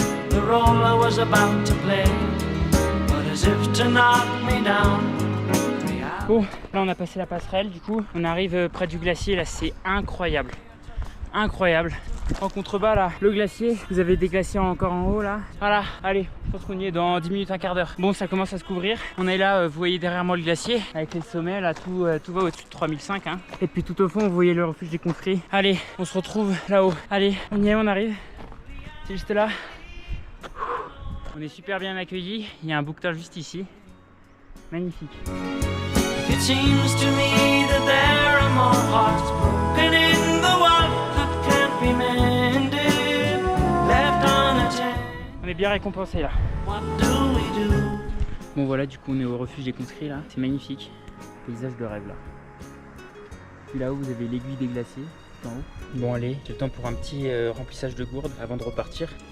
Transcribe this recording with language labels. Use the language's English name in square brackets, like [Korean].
[English] The role I was about to play, but as if to knock me down. [French] Bon, là on a passé la passerelle, du coup on arrive près du glacier, là c'est incroyable. Incroyable. En contrebas là, le glacier, vous avez des glaciers encore en haut là. Voilà, allez, je pense qu'on y est dans 10 minutes, un quart d'heure. Bon, ça commence à se couvrir. On est là, vous voyez derrière moi le glacier, avec les sommets là, tout va au-dessus de 3005 hein. Et puis tout au fond, vous voyez le refuge des conscrits. Allez, on se retrouve là-haut. Allez, on y est, on arrive. C'est juste là. On est super bien accueillis, il y a un bouquetin juste ici, magnifique. [English] It seems to me that there are more hearts broken in the world that can't be mended, left unattended. [French] On est bien récompensé là. [English] What do we do? [French] Bon voilà, du coup on est au refuge des conscrits là, c'est magnifique, paysage de rêve là. Puis là-haut vous avez l'aiguille des glaciers, tout en haut. Bon allez, j'ai le temps pour un petit remplissage de gourde avant de repartir.